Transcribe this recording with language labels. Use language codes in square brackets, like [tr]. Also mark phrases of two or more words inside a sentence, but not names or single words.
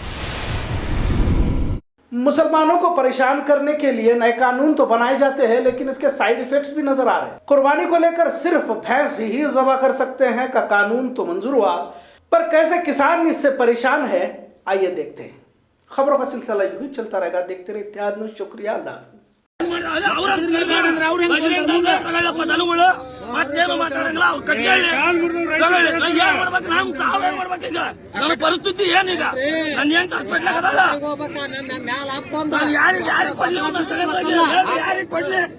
[hi] मुसलमानों को परेशान करने के लिए नए कानून तो बनाए जाते हैं, लेकिन इसके साइड इफेक्ट्स भी नजर आ रहे हैं। कुर्बानी को लेकर सिर्फ भैंस ही ज़बह कर सकते हैं का कानून तो मंजूर हुआ, पर कैसे किसान इससे परेशान है, आइए देखते हैं। खबरों का सिलसिला यूं ही चलता रहेगा, देखते रहिए इत्तेहाद न्यूज़। शुक्रिया, अल्लाह हाफ़िज़। [kn] ಮತ್ತೇನು ಮಾತಾಡಂಗಿಲ್ಲ ಅವ್ರು ಕಟ್ಕೊಳ್ಳಿ ಏನ್ ಮಾಡ್ಬೇಕು ನಮ್ ಸಾವೇನ್ ಮಾಡ್ಬೇಕೀಗ ನಮ್ಮ ಪರಿಸ್ಥಿತಿ ಏನೀಗ ನನ್ ಏನ್ ಕಟ್ಬಿಡ್ಲಾಗದಲ್ಲ ನಾನು ಯಾರಿಗೆ ಕೊಡ್ಲಿ ಯಾರಿಗೆ ಕೊಡ್ಲಿ